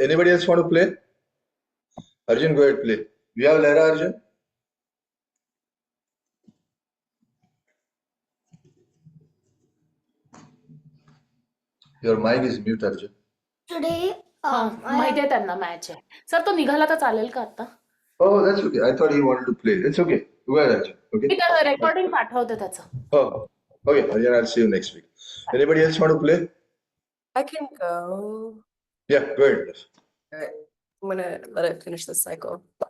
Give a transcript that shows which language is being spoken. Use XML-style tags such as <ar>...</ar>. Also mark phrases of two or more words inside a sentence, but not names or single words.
<en>Anybody else want to play? Arjun, go ahead, play. We have Lara, Arjun. Your mic is mute, Arjun. Today,</en> <mr>हा माहिती आहे त्यांना मॅच आहे सर तो निघाला तर चालेल का आता</mr> <en>Oh, that's okay. I thought he wanted to play. It's okay. Go ahead, Arjun. Okay.</en> <mr>मी रेकॉर्डिंग पाठवते त्याचं</mr> <en>Oh, okay. Arjun, I'll see you next week. Anybody else want to play? I can go. Yeah, go ahead. All right. I'm gonna let it finish this cycle.</en>